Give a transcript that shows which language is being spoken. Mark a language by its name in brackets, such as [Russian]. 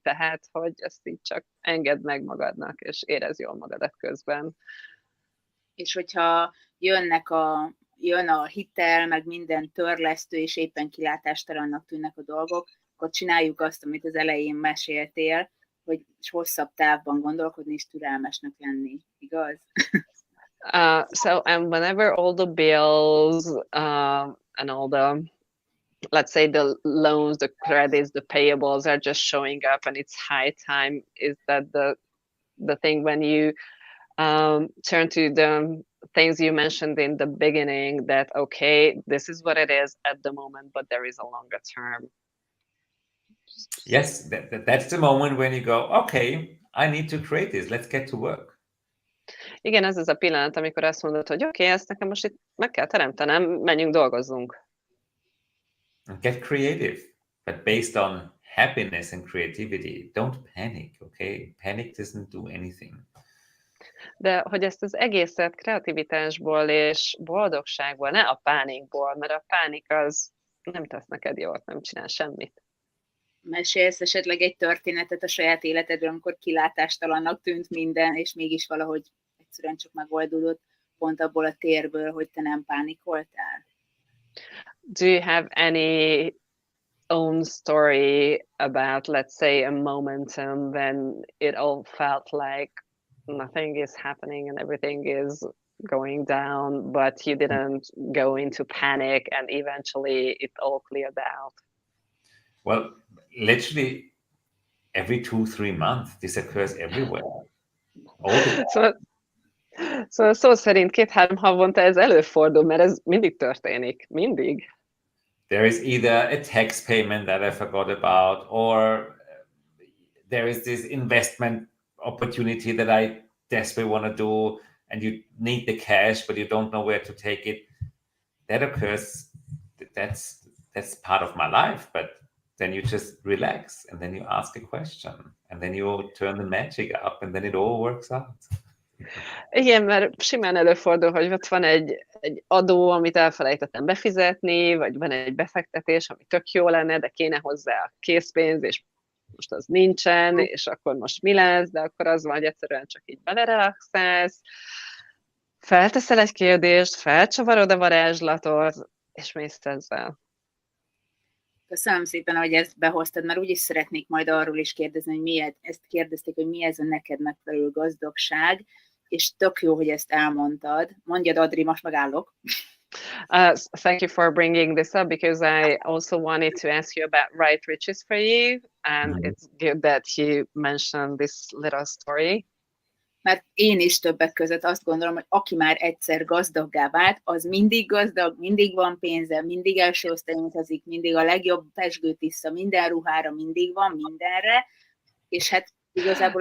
[Hungarian] Tehát, hogy ezt így csak engedd meg magadnak, és érezd jól magadat közben. És hogyha jön a hitel, meg minden törlesztő, és éppen kilátástalannak tűnnek a dolgok, akkor csináljuk azt, amit az elején meséltél, hogy hosszabb távban gondolkodni és türelmesnek lenni. Igaz? [English] And whenever all the bills and all the, let's say, the loans, the credits, the payables are just showing up and it's high time, is that the thing when you turn to the things you mentioned in the beginning, that, okay, this is what it is at the moment, but there is a longer term. Yes, that's the moment when you go, okay, I need to create this, let's get to work. [Hungarian] Igen, ez az a pillanat, amikor azt mondod, hogy oké, ezt nekem most itt meg kell teremtenem, menjünk, dolgozzunk. [English] Get creative, but based on happiness and creativity. Don't panic, okay? Panic doesn't do anything. [Hungarian] De hogy ezt az egészet kreativitásból és boldogságból, ne a pánikból, mert a pánik az nem tesz neked jót, nem csinál semmit. Mesélsz esetleg egy történetet a saját életedről, amikor kilátástalannak tűnt minden, és mégis valahogy egyszerűen csak megoldódott pont abból a térből, hogy te nem pánikoltál? [English] Do you have any own story about, let's say, a momentum when it all felt like nothing is happening and everything is going down, but you didn't go into panic and eventually it all cleared out? Well, literally every 2-3 months, this occurs everywhere. [Hungarian] Szóval szó szerint 2-3 havonta ez előfordul, mert ez mindig történik. Mindig. [English] There is either a tax payment that I forgot about, or there is this investment opportunity that I desperately want to do, and you need the cash, but you don't know where to take it. That occurs. That's part of my life, but then you just relax, and then you ask a question, and then you turn the magic up, and then it all works out. [Hungarian] Igen, mert simán előfordul, hogy ott van egy adó, amit elfelejtettem befizetni, vagy van egy befektetés, ami tök jó lenne, de kéne hozzá a készpénz, és most az nincsen, és akkor most mi lesz, de akkor az van, hogy egyszerűen csak így belerelaxálsz, felteszel egy kérdést, felcsavarod a varázslatot, és mész ezzel. Köszönöm szépen, hogy ezt behoztad, mert úgyis szeretnék majd arról is kérdezni, hogy ezt kérdezték, hogy mi ez a neked megfelelő gazdagság, és tök jó, hogy ezt elmondtad. Mondjad, Adri, most megállok. [English] Thank you for bringing this up, because I also wanted to ask you about right riches for you, and it's good that you mentioned this little story. [Hungarian] mert én is többek között azt gondolom, hogy aki már egyszer gazdaggá vált, az mindig gazdag, mindig van pénze, mindig első osztályon utazik, mindig a legjobb pezsgőt iszza, minden ruhára mindig van, mindenre, és hát igazából